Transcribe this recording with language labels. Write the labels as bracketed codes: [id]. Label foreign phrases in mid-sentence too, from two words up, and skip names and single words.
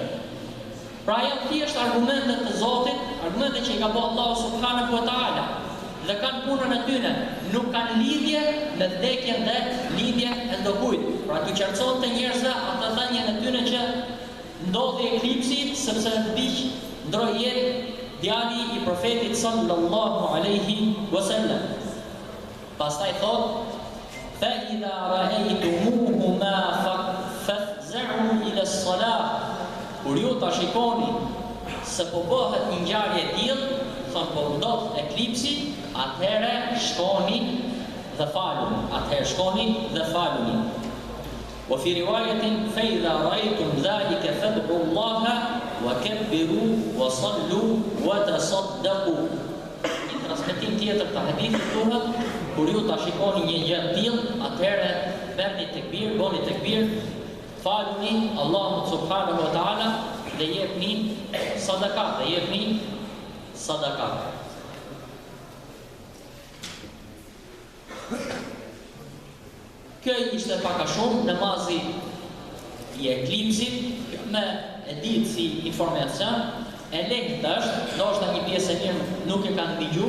[sq] Pra janë thjesht argumentet të Zotit, argumente që i ka bërë Allahu [ar] سبحانه وتعالى, [sq] dhe kanë punën e tyre, nuk kanë lidhje me vdekjen dhe lindjen e ndokujt. Pra të qartësohet të njerëzve atë thënien e tyre që ndodhi eklipsi sepse vdiq ndroi jetë djali i profetit [ar] صلى الله عليه وسلم. [sq] Pastaj thot: [ar] "فإذا رأيتموه ما فافزعوا إلى الصلاة." [sq] Kur ju ta shikoni se po bëhet një ngjarje e tillë, thon po ndodh eklipsi, atëherë shkoni dhe faluni. Atëherë shkoni dhe faluni. [ar] وفي رواية فإذا رأيتم ذلك فادعوا الله وكبروا وصلوا وتصدقوا. [sq] Në transmetim tjetër të hadithit thuhet, kur ju ta shikoni një gjë të tillë, atëherë bëni tekbir, bëni tekbir, faluni Allahut [ar] سبحانه وتعالى [sq] dhe jepni sadaka, Kjo ishte pak a shumë namazi i eklipsit, me e ditë si informacion, e lehtë është, ndoshta një pjesë e mirë nuk e kanë dëgjuar.